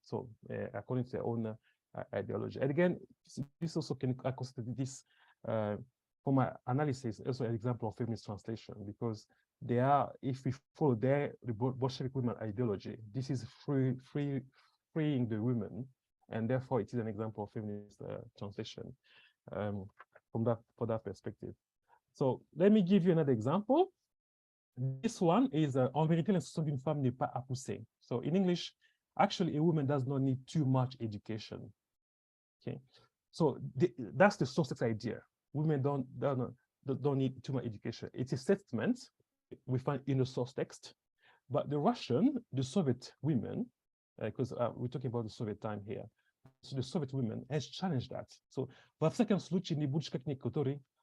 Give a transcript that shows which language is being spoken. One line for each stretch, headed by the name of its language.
English: So according to their own ideology. And again, this also can consider this for my analysis also an example of feminist translation, because they are, if we follow the Bolshevik women ideology, this is freeing the women, and therefore it is an example of feminist translation for that perspective. So let me give you another example. This one is
French: en vérité l'instruction d'une femme n'est pas à pousser.
English: So in English, actually a woman does not need too much education. Okay, so that's the Soviet idea. Women don't need too much education. It's a statement we find in the source text, but the Russian, the Soviet women, because we're talking about the Soviet time here, so the Soviet women has challenged that. So
Russian: во всяком случае не будешь как некоторые